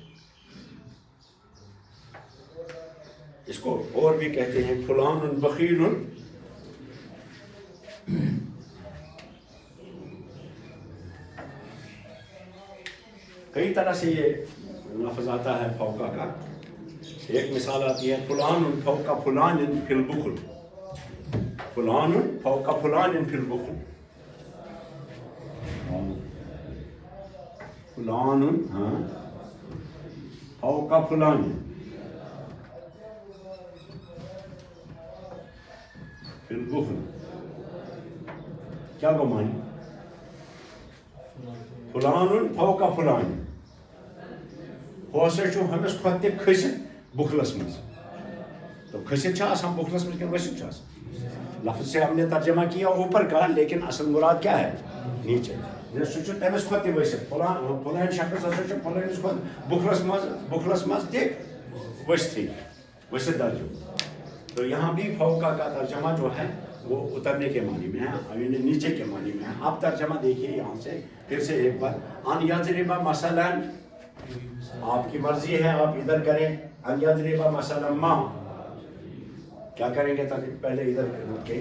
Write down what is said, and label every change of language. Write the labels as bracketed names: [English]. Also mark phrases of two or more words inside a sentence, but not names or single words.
[Urdu] اس کو اور بھی کہتے ہیں [Arabic] فلان بخیل. [Urdu] کئی طرح سے یہ لفظ آتا ہے فوقہ کا. ایک مثال آتی ہے [Arabic] فلان فوق فلان فی البخل، فلان فوق فلان فی البخل. فلان فوق فلان فی البخل. [Kashmiri] کیا گمانی؟ [Arabic] فلان فوق فلان، [Kashmiri] ہو سا چھو ہمس کھوت تہ کھسِتھ بُکھلس مز. تو کھسِتھ چھا آسان بُکھلس مز کِنہٕ ؤسِتھ چھُ آسان؟ [Urdu] لفظ سے ہم نے ترجمہ کیا اوپر کا, لیکن اصل مراد کیا ہے؟ نیچے. [Kashmiri] سُہ چھُ تٔمِس کھۄتہٕ تہِ ؤسِتھ. فلان شخص ہسا چھُ فلٲنِس کھۄتہٕ بُکھلس مز تہِ ؤسِتھ درجو. [Urdu] تو یہاں بھی فوقا کا ترجمہ جو ہے وہ اترنے کے معنی میں ہے, یعنی نیچے کے معنی میں ہے. اب ترجمہ دیکھیے یہاں سے پھر سے ایک بار. [Arabic] ان یضرب مثلا, [Urdu] آپ کی مرضی ہے آپ ادھر کریں. [Arabic] ان یضرب مثلا ما, [Urdu] کیا کریں گے پہلے ادھر رک کے.